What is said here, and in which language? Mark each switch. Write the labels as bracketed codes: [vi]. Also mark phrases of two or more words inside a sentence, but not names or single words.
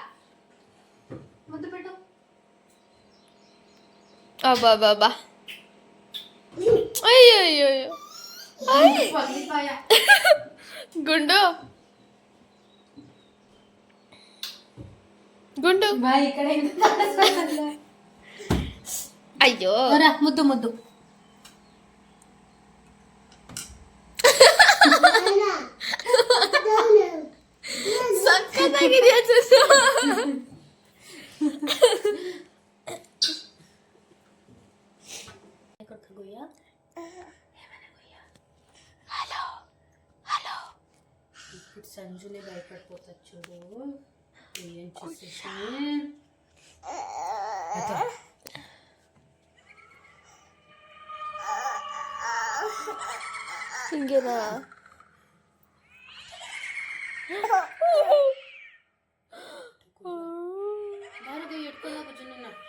[kn] ಬಾಬಾ ಅಯ್ಯೋ ಗುಂಡು ಅಯ್ಯೋ ಮುದ್ದು ಸಕ್ಕತ್ತಾಗಿದೆಯಾ హలో [te] ఇప్పుడు సంజునే భయపడిపోతా చూడు. ఏం చేసేసి [kn] ಹಿಂಗೇನಾ? ಬಾರಿಗೆ ಇಟ್ಕೊಳ್ಳೋಕ ಜುನ್ನ